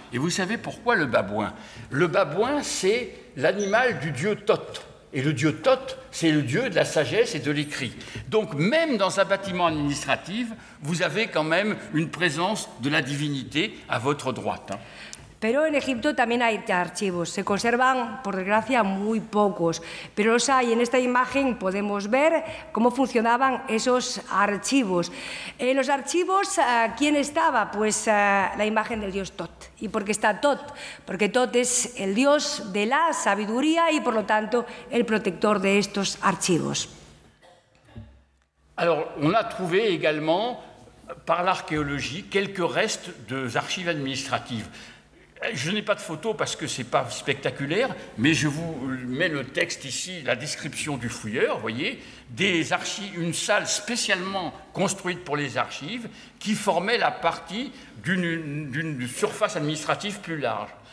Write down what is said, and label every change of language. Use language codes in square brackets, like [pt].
[fr] Et vous savez pourquoi le babouin? Le babouin, c'est l'animal du dieu Thoth. Et le dieu Thoth, c'est le dieu de la sagesse et de l'écrit. Donc, même dans un bâtiment administratif, vous avez quand même une présence de la divinité à votre droite. [es] Pero en Egipto también hay archivos. Se conservan, por desgracia, muy pocos, pero los hay. En esta imagen podemos ver cómo funcionaban esos archivos. En los archivos, ¿quién estaba? Pues la imagen del dios Thoth. ¿Y por qué está Thoth? Porque Thoth es el dios de la sabiduría y, por lo tanto, el protector de estos archivos. [fr] Alors, on a trouvé également, par l'archéologie, quelques restes des archives administratives. Je n'ai pas de photo parce que ce n'est pas spectaculaire, mais je vous mets le texte ici, la description du fouilleur, vous voyez, des archives, une salle spécialement construite pour les archives qui formait la partie d'une surface administrative plus large.